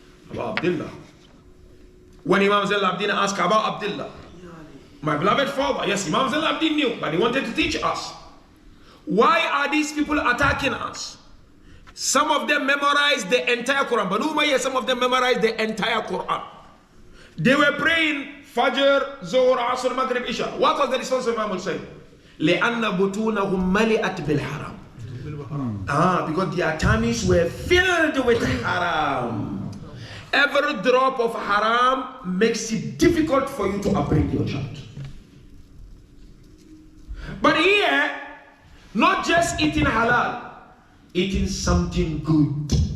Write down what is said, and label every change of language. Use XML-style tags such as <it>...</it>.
<en>About Abdullah. When Imam Zain al-Abidin asked about Abdullah, my beloved father, yes, Imam Zain al-Abidin knew, but he wanted to teach us. Why are these people attacking us? Some of them memorized the entire Quran. Banu Umayyah, some of them memorized the entire Quran. They were praying Fajr, Zohar, Asr, Maghrib, Isha. What was the response of Imam Hussein?</en> <ar>لأن بطونهم ملئت بالحرام.</ar> <en>Because their tummies were filled with haram. Every drop of haram makes it difficult for you to upbring your child. But here, not just eating halal, eating something good.</en>